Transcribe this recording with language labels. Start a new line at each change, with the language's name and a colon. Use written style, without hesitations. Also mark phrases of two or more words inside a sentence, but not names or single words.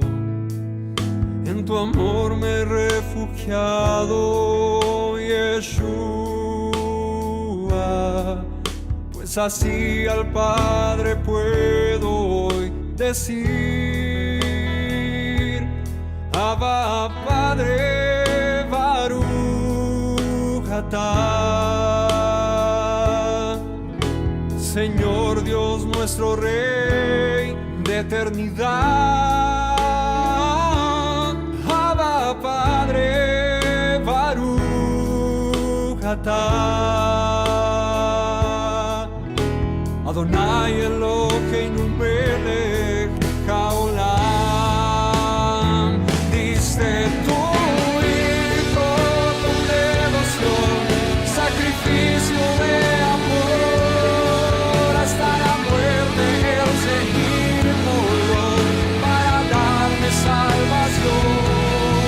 Spanish: En tu amor me he refugiado, Yeshua, pues así al Padre puedo hoy decir: Abba, Padre,
Hebrew: ברוך אתה.
Spanish: Señor Dios nuestro Rey de eternidad. Abba, Padre, atah.
Hebrew: אדוני אלוהינו מלך העולם.
Spanish: Diste tu hijo con devoción, sacrificio de amor, hasta la muerte él se inmoló para darme salvación.